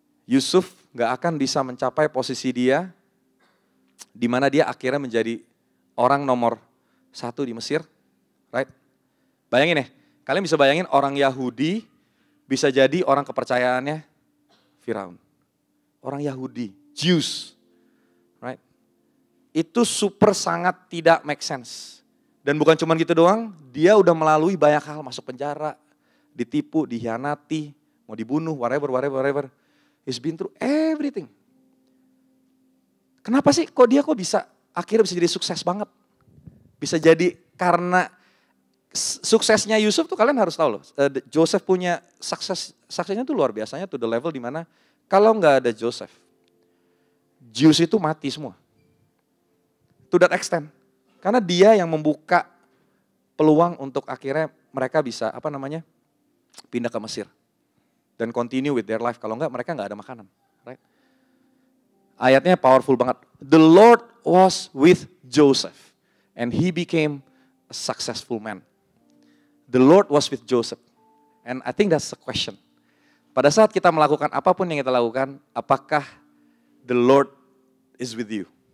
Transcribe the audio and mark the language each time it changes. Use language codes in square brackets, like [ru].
[id] Yusuf nggak akan bisa mencapai posisi dia, di mana dia akhirnya menjadi orang nomor 1 di Mesir, right? Bayangin ya, kalian bisa bayangin orang Yahudi bisa jadi orang kepercayaannya Firaun. Orang Yahudi, Jews, right? Itu super sangat tidak make sense. Dan bukan cuma gitu doang, dia udah melalui banyak hal, masuk penjara, ditipu, dikhianati, mau dibunuh, whatever. [en] He's been through everything. [id] Kenapa sih kok bisa akhirnya bisa jadi sukses banget? Bisa jadi karena suksesnya Yusuf tuh kalian harus tahu loh. Joseph punya suksesnya tuh luar biasanya [en] to the level [id] dimana kalau nggak ada Joseph, Jews itu mati semua. [en] To that extent. [id] Karena dia yang membuka peluang untuk akhirnya mereka bisa pindah ke Mesir. Dan [en] continue with their life. [id] Kalau enggak, mereka enggak ada makanan. Right? Ayatnya powerful banget. [en] The Lord was with Joseph. And he became a successful man. The Lord was with Joseph. And I think that's the question. [id] Pada saat kita melakukan apapun yang kita lakukan, apakah [en] the Lord is with you?